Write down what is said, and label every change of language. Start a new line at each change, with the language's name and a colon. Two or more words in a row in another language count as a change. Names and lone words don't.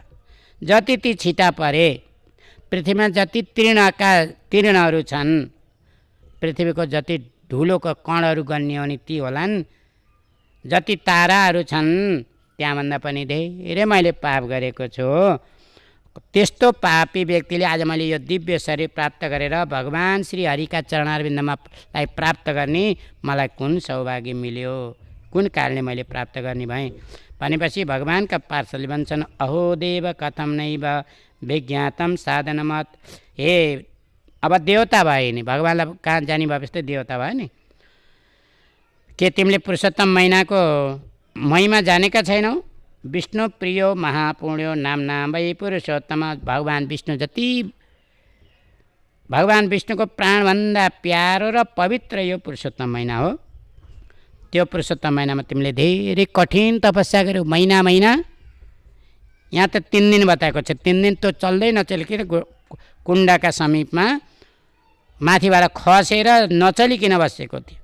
Nepali: जति ती छिटा परे, पृथ्वीमा जति तीर्णहरू छन्, पृथ्वीको जति धुलोको कणहरू गन्ने हो नि ती होलान्, जति ताराहरू छन् त्यहाँभन्दा पनि धेरै मैले पाप गरेको छु। त्यस्तो पापी व्यक्तिले आज मैले यो दिव्य शरीर प्राप्त गरेर भगवान श्री हरिका चरणारविन्दमा प्राप्त गर्ने मलाई कुन सौभाग्य मिल्यो, कुन कारणले मैले प्राप्त गर्ने भएँ भनेपछि भगवानका पार्षदले भन्छन्,
Sanskrit: अहो देव कथम नैव विज्ञातम साधनमत।
Nepali: हे अब देवता भए नि, भगवानलाई कहाँ जाने भएपछि देवता भयो नि, के तिमीले पुरुषोत्तम महिनाको महिमा जानेका छैनौ।
Sanskrit: विष्णु प्रियो महापुण्यो नामना वै पुरुषोत्तम।
Nepali: भगवान विष्णुको प्राणभन्दा प्यारो र पवित्र यो पुरुषोत्तम महिना हो। त्यो पुरुषोत्तम महिनामा तिमीले धेरै कठिन तपस्या गर्यौ। महिना यहाँ त 3 दिन बताएको छ। 3 दिन त चल्दै नचलिकन कुण्डका समीपमा माथिबाट खसेर नचलिकन बसेको थियो।